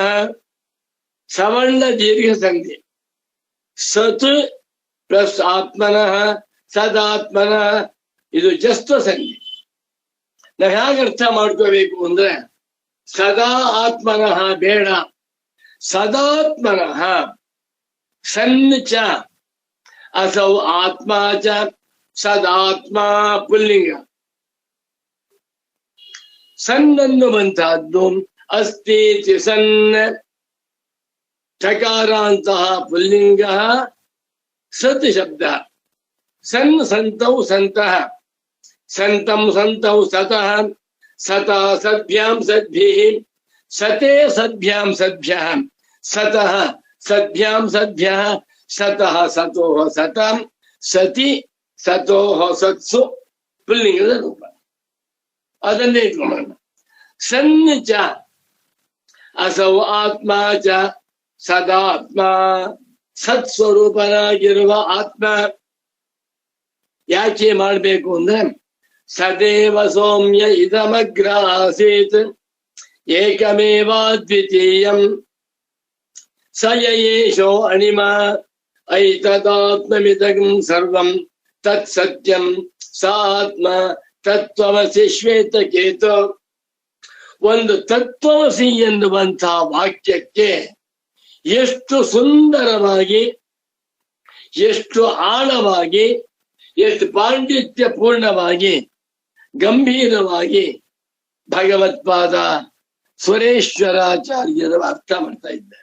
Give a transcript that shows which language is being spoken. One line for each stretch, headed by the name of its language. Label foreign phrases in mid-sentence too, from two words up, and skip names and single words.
Kannada: ಸವರ್ಣ ದೀರ್ಘ ಸಂಧಿ. ಸತ್ ಪ್ಲಸ್
Sanskrit: ಆತ್ಮನಃ ಸದಾತ್ಮನಃ,
Kannada: ಇದು ಜಸ್ತ ಸಂಧಿ. ನಾವು ಹೇಗೆ ಅರ್ಥ ಮಾಡ್ಕೋಬೇಕು ಅಂದ್ರೆ, ಸದಾ ಆತ್ಮನಃ ಬೇಡ, ಸದಾತ್ಮನಃ.
Sanskrit: ಸನ್ ಚ ಅಸೌ ಆತ್ಮ ಚ,
Kannada: ಸದಾತ್ಮ ಪುಲ್ಲಿಂಗ. ಸನ್ ಅನ್ನುವಂತಹದ್ದು ಅಸ್ತಿ ಸನ್, ಚಕಾರಾಂತಹ ಪುಲ್ಲಿಂಗ, ಸತ್ ಶಬ್ದ.
Sanskrit: ಸನ್ ಸಂತೌ ಸಂತಃ, ಸಂತಂ ಸಂತೌ ಸತಃ, ಸತಾ ಸದ್ಭ್ಯಾಂ ಸದ್ಭಿಃ, ಸತೆ ಸದ್ಭ್ಯಾಂ ಸದ್ಭ್ಯಃ, ಸತಃ ಸದ್ಭ್ಯಾಂ ಸದ್ಭ್ಯಃ, ಸತಃ ಸತೋಃ ಸತಾಂ, ಸತಿ ಸತೋಃ ಸತ್ಸು
Kannada: ಪುಲ್ಲಿಂಗದ ರೂಪ. ಅದನ್ನೇ ಇಟ್ಕೊಳ್ಳೋಣ.
Sanskrit: ಸನ್ ಚ ಅಸೌ ಆತ್ಮ ಚ ಸದಾತ್ಮ,
Kannada: ಸತ್ಸ್ವರೂಪನಾಗಿರುವ ಆತ್ಮ. ಯಾಕೆ ಮಾಡಬೇಕು ಅಂದ್ರೆ
Sanskrit: ಸದೇವ ಸೌಮ್ಯ ಇದಮಗ್ರಾಸೀತ್ ಏಕಮೇವಾದ್ವಿತೀಯಂ ಸ ಯೇಷೋ ಅಣಿಮ ಐತದಾತ್ಮಮಿದಂ ಸರ್ವಂ ತತ್ ಸತ್ಯಂ ಸಾತ್ಮ ತತ್ವಮಸಿ ಶ್ವೇತಕೇತು.
Kannada: ಒಂದು ತತ್ವಮಸಿ ಎನ್ನುವಂತಹ ವಾಕ್ಯಕ್ಕೆ ಎಷ್ಟು ಸುಂದರವಾಗಿ, ಎಷ್ಟು ಆಳವಾಗಿ, ಎಷ್ಟು ಪಾಂಡಿತ್ಯ ಪೂರ್ಣವಾಗಿ, ಗಂಭೀರವಾಗಿ ಭಗವತ್ಪಾದ ಸುರೇಶ್ವರಾಚಾರ್ಯರು ಅರ್ಥ ಮಾಡ್ತಾ ಇದ್ದಾರೆ.